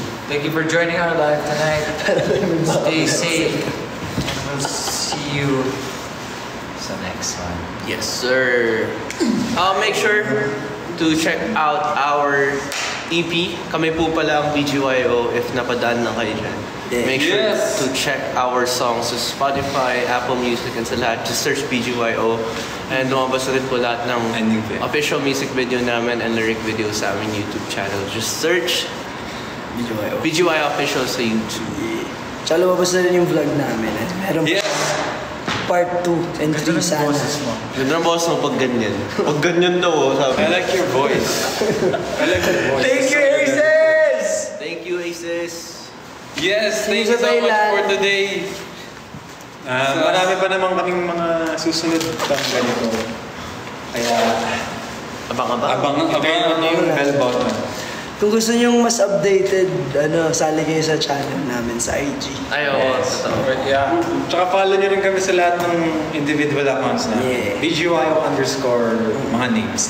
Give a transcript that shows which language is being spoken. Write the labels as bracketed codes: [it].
[en] Thank you for joining our live tonight. Stay safe. And we'll see you sa next one. Yes, sir. Make sure to check out our EP. [tl] Kami po pala ang BGYO if napadaan na kayo dyan. [en] Make sure to check our songs sa Spotify, Apple Music, and [tl] sa lahat. [en] Just search BGYO. And [tl] lumabas na rin po lahat ng official music video namin and lyric video sa aming YouTube channel. [en] Just search BGYO Official sa YouTube. [tl] Tsaka lumabas na rin yung vlog namin. Meron pa part 2 and 3 sana. Ganda ng boss mo pag ganyan. Pag ganyan daw, sabi. [en] I like your voice. Thank you, Aces! Thank you, Aces. Yes, thank you so much for today. [tl] Marami pa naman kaming mga susunod pang ganito. Kaya, Abang-abang. abangan nyo yung bell button. Kung gusto nyo mas updated, sali kayo sa channel namin sa IG. Ay, oo. Totoo. [en] Yeah. [tl] Tsaka follow nyo rin kami sa lahat ng individual accounts na BGYO _ mga names.